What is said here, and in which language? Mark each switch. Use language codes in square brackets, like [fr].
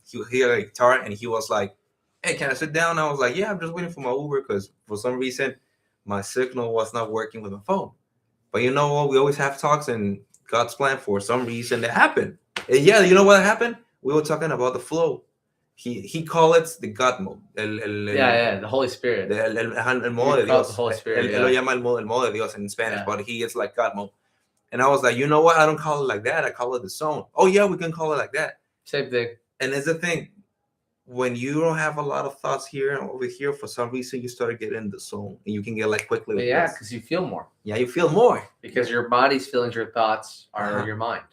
[en] He had a guitar and he was like, hey, can I sit down? I was like, yeah, I'm just waiting for my Uber because for some reason my signal was not working with my phone. But you know what? We always have talks and God's plan for some reason that happened. And yeah, you know what happened? We were talking about the flow. He called it the God mode. the Holy Spirit. [es] El modo de Dios. [en] The Holy Spirit. [es] Él lo llama el modo de Dios [en] in Spanish, but he is like God mode. And I was like, you know what? I don't call it like that. I call it the zone. Oh, yeah, we can call it like that. Same thing. And it's the thing. When you don't have a lot of thoughts here and over here, for some reason, you start getting in the zone. And you can get like quickly. Because you feel more. Yeah, you feel more. Because your body's feelings, your thoughts are your mind.